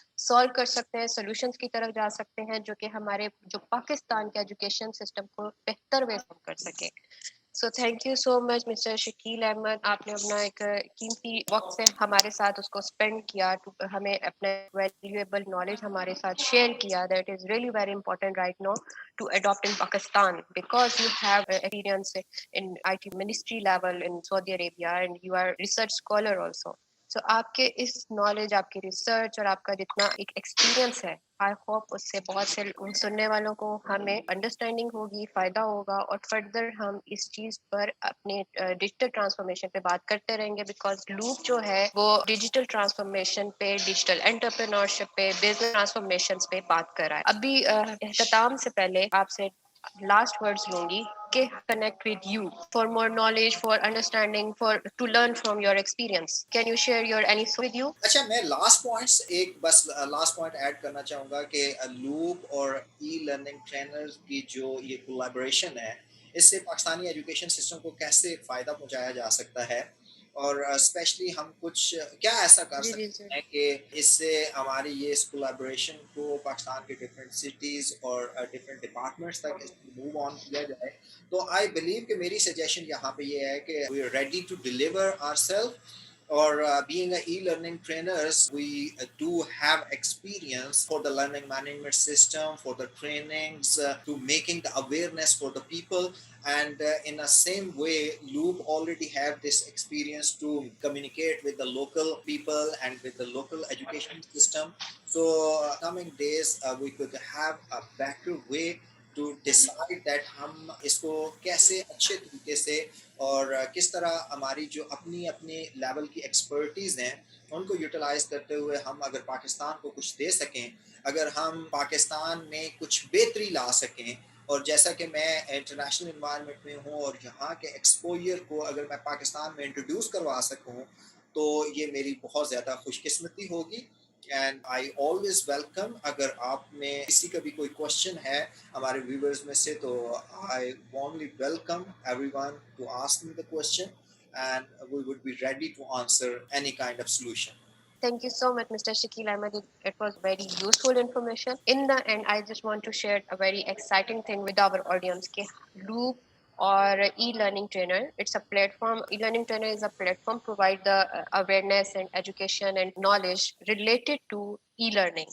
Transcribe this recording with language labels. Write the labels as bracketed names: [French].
[Urdu] Solve کر سکتے ہیں, سولوشنس کی طرف جا سکتے ہیں جو کہ ہمارے جو پاکستان کے ایجوکیشن سسٹم کو بہتر وے کر سکے. [English] so thank you so much [Urdu] mister Shakeel Ahmad, آپ نے اپنا ایک قیمتی وقت سے ہمارے ساتھ اس کو اسپینڈ کیا, ہمیں اپنا ویلیویبل نالج ہمارے ساتھ شیئر کیا. [English] That is really very important right now to adopt in Pakistan, because you have experience in IT ministry level in Saudi Arabia and you are research scholar also. [Urdu] So آپ کے اس knowledge, آپ کی research اور آپ کا جتنا ایک experience ہے, آئی ہوپ اس سے بہت سے سننے والوں کو ہمیں انڈرسٹینڈنگ ہوگی, فائدہ ہوگا, اور فردر ہم اس چیز پر اپنے ڈیجیٹل ٹرانسفارمیشن پہ بات کرتے رہیں گے. بیکاز لوپ جو ہے وہ ڈیجیٹل ٹرانسفارمیشن پہ, ڈیجیٹل انٹرپرینورشپ پہ, بزنس ٹرانسفارمیشن پہ بات کر رہا ہے. ابھی اختتام سے پہلے آپ سے لاسٹ ورڈز لوں گی کہ [English] connect with you for more knowledge, for understanding, for to learn from your experience. Can you share your any thought with you? [Urdu] اچھا, میں لاسٹ پوائنٹس ایک بس لاسٹ پوائنٹ ایڈ کرنا چاہوں گا کہ لوپ اور ای لرننگ ٹرینرز کی جو یہ کولیبریشن ہے, اس سے پاکستانی ایجوکیشن سسٹم کو کیسے فائدہ پہنچایا جا سکتا ہے, اور اسپیشلی ہم کچھ کیا ایسا کر سکتے ہیں کہ اس سے ہماری یہ اس کولیبریشن کو پاکستان کے ڈفرینٹ سٹیز اور ڈفرینٹ ڈپارٹمنٹس تک موو آن کیا جائے. تو آئی بلیو کہ میری سجیشن یہاں پہ یہ ہے کہ [English] We are ready to deliver our self. Or being a e-learning trainers, we do have experience for the learning management system, for the trainings, to making the awareness for the people. And in the same way, Loop already have this experience to communicate with the local people and with the local education system. So coming days, we could have a better way to decide that [Urdu] ہم اس کو کیسے اچھے طریقے سے اور کس طرح ہماری جو اپنی اپنے لیول کی ایکسپرٹیز ہیں ان کو یوٹیلائز کرتے ہوئے ہم اگر پاکستان کو کچھ دے سکیں, اگر ہم پاکستان میں کچھ بہتری لا سکیں. اور جیسا کہ میں انٹرنیشنل انوائرمنٹ میں ہوں اور یہاں کے ایکسپوئر کو اگر میں پاکستان میں انٹروڈیوس کروا سکوں تو یہ میری بہت زیادہ خوش قسمتی ہوگی. [English] and I always welcome, [Urdu] اگر آپ میں کسی کا بھی کوئی کوشچن ہے ہمارے ویورز میں سے, تو [English] I warmly welcome everyone to ask me the question and we would be ready to answer any kind of solution. Thank you so much, Mr. Shakil Ahmed. It was very useful information. In the end, I just want to share a very exciting thing with our audience. Loop or e-learning trainer, it's a platform. E-learning trainer is a platform provide the awareness and education and knowledge related to e-learning.